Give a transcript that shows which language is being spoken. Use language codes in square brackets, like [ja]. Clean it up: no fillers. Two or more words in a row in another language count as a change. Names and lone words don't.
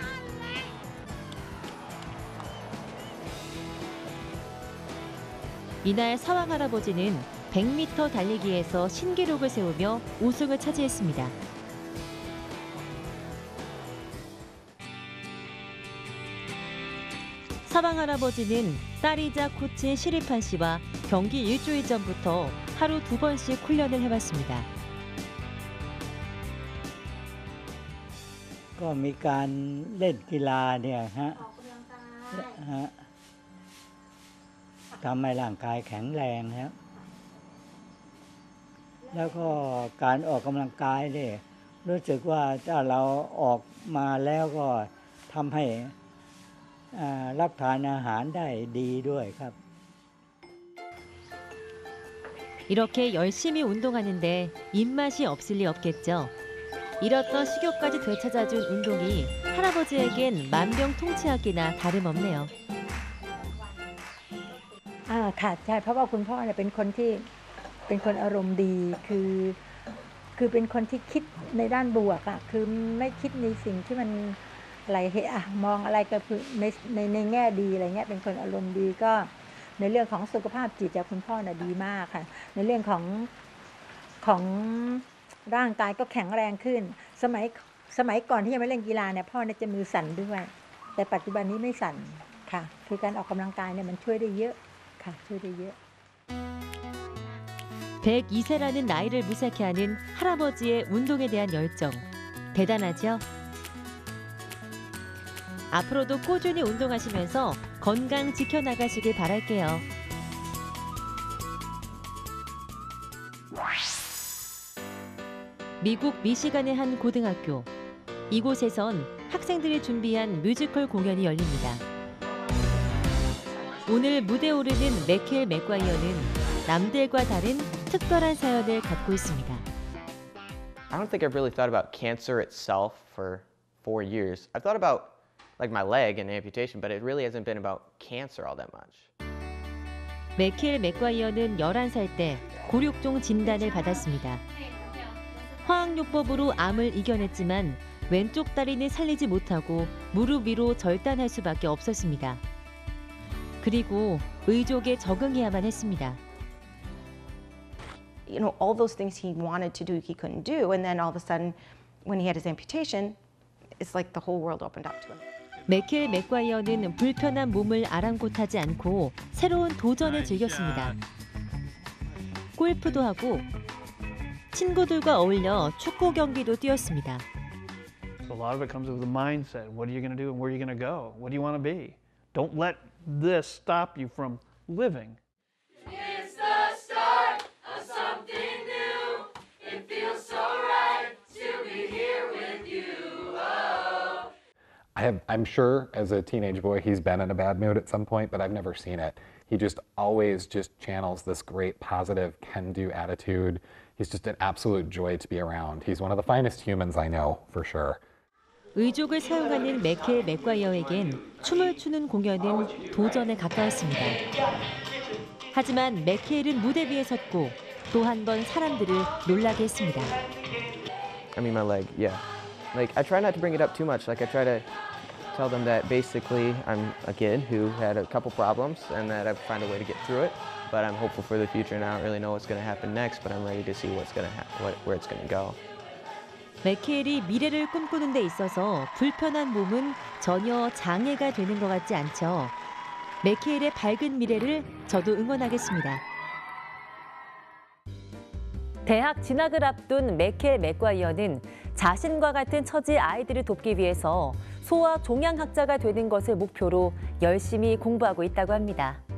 [ko] 이날 사왕 할아버지는 100m 달리기에서 신기록을 세우며 우승을 차지했습니다. 사왕 할아버지는 딸이자 코치 시리판 씨와 경기 일주일 전부터 하루 2번씩 훈련을 해왔습니다. [th] ก็มีการเล่นกีฬาเนี่ยฮะทำให้ร่างกายแข็งแรงครับแล้วก็การออกกำลังกายเนี่ยรู้สึกว่าถ้าเราออกมาแล้วก็ทำให้รับทานอาหารได้ดีด้วยครับ [ko] 이렇게 열심히 운동하는데 입맛이 없을 리 없겠죠. 잃었던 식욕까지 되찾아준 운동이 할아버지에겐 만병통치약이나 다름없네요. [th] ค่ะใช่เพราะว่าคุณพ่อเนี่ยเป็นคนอารมณ์ดีคือเป็นคนที่คิดในด้านบวกอ่ะคือไม่ คิดในสิ่งที่มันอะไรมองอะไรก็คือในแง่ดีอะไรเงี้ยเป็นคนอารมณ์ดีก็ในเรื่องของสุขภาพจิตจากคุณพ่อน่ะดีมากค่ะในเรื่องของร่างกายก็แข็งแรงขึ้นสมัยก่อนที่ยังไม่เล่นกีฬาเนี่ยพ่อเนี่ยจะมือสั่นด้วยแต่ปัจจุบันนี้ไม่สั่นค่ะคือการออกกำลังกายเนี่ยมันช่วยได้เยอะค่ะช่วยได้เยอะ [ko] 102세라는 나이를 무색해 하는 할아버지의 운동에 대한 열정 대단하죠? 앞으로도 꾸준히 운동하시면서 건강 지켜나가시길 바랄게요. 미국 미시간의 한 고등학교. 이곳에선 학생들이 준비한 뮤지컬 공연이 열립니다. 오늘 무대에 오르는 매켈 맥과이어는 남들과 다른 특별한 사연을 갖고 있습니다. [en] I don't think I've really thought about cancer itself for 4 years. I've thought about like my leg and amputation, but it really hasn't been about cancer all that much. [ko] 매켈 맥과이어는 11살 때 곤욕종 진단을 받았습니다. 화학요법으로 암을 이겨냈지만 왼쪽 다리는 살리지 못하고 무릎 위로 절단할 수밖에 없었습니다. 그리고 의족에 적응해야만 했습니다. [en] You know, all those things he wanted to do, he couldn't do. And then all of a sudden, when he had his amputation, it's like the whole world opened up to him. [ko] 매켈 맥과이어는 불편한 몸을 아랑곳하지 않고 새로운 도전을 즐겼습니다. 골프도 하고 친구들과 어울려 축구 경기도 뛰었습니다. [en] So a lot of it comes with the mindset. What are you going to do and where are you going to go? What do you want to be? Don't let this stop you from living. It's the start of something new. It feels so right to be here with you. Oh. I'm sure as a teenage boy he's been in a bad mood at some point, but I've never seen it. He just always just channels this great positive can-do attitude. He's just an absolute joy to be around. He's one of the finest humans I know, for sure. [ko] 의족을 사용하는 매켈 맥과이어에겐 춤을 추는 공연은 도전에 가까웠습니다. 하지만 매켈은 무대 위에 섰고 또 한 번 사람들을 놀라게 했습니다. [en] I mean, my leg, yeah. Like, I try not to bring it up too much. Like, I try to tell them that basically I'm a kid who had a couple problems and that I've found a way to get through it. But I'm hopeful for the future and I don't really know what's going to happen next, but I'm ready to see what's going to happen, where it's going to go. [ko] 매켈이 미래를 꿈꾸는 데 있어서 불편한 몸은 전혀 장애가 되는 것 같지 않죠. 매켈의 밝은 미래를 저도 응원하겠습니다. 대학 진학을 앞둔 매켈 맥과이어는 자신과 같은 처지의 아이들을 돕기 위해서 소아 종양학자가 되는 것을 목표로 열심히 공부하고 있다고 합니다.